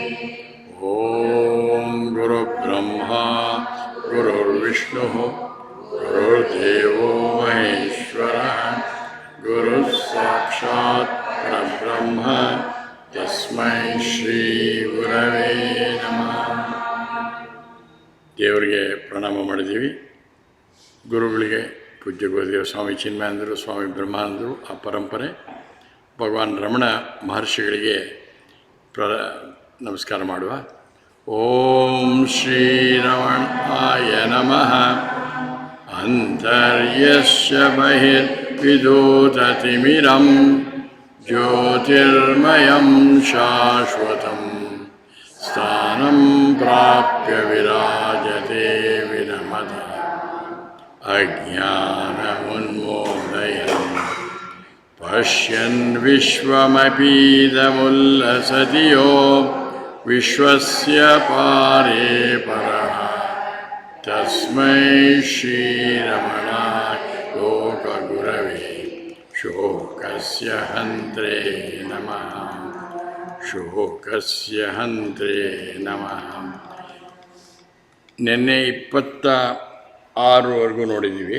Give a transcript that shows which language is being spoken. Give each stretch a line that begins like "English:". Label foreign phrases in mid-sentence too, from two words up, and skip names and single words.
Sanskrit: ओम गुरुब्रह्मा गुरुर्विष्णुः गुरुर्देवो महेश्वरः गुरुः साक्षात् परब्रह्म तस्मै ಶ್ರೀ ಗುರವೇ ನಮಃ.
Kannada: ದೇವರಿಗೆ ಪ್ರಣಾಮ ಮಾಡಿದ್ದೀವಿ. ಗುರುಗಳಿಗೆ ಪೂಜ್ಯ ಗುರುದೇವ ಸ್ವಾಮಿ ಚಿನ್ಮಯಾನಂದರು, ಸ್ವಾಮಿ ಬ್ರಹ್ಮಾನಂದರು, ಆ ಪರಂಪರೆ ಭಗವಾನ್ ರಮಣ ಮಹರ್ಷಿಗಳಿಗೆ ನಮಸ್ಕಾರ ಮಾಡುವ.
Sanskrit: ಓಂ ಶ್ರೀ ರಮಣಾಯ ನಮಃ. ಅಂತರ್ಯಸ್ಯ ಬಹಿರ್ವಿದೂತತಿಮಿರಂ ಜ್ಯೋತಿರ್ಮಯಂ ಶಾಶ್ವತಂ ಸ್ಥಾನಂ ಪ್ರಾಪ್ಯ ವಿರಾಜತೆ ವಿರಮದ ಅಜ್ಞಾನಮುನ್ಮೋದಯನ್ ಪಶ್ಯನ್ ವಿಶ್ವಮಪೀದಮುಲ್ಲಸತಿ ಯೋ ವಿಶ್ವಸ್ಯ ಪಾರೇ ಪರಃ ತಸ್ಮೈ ಶ್ರೀರಮಣಾಯ ಲೋಕಗುರವೇ ಶೋಕಸ್ಯ ಹಂತ್ರೇ ನಮಃ. ಶೋಕಸ್ಯ ಹಂತ್ರೇ ನಮಃ.
Kannada: ನಿನ್ನೆ 26ವರೆಗೂ ನೋಡಿದ್ದೀವಿ.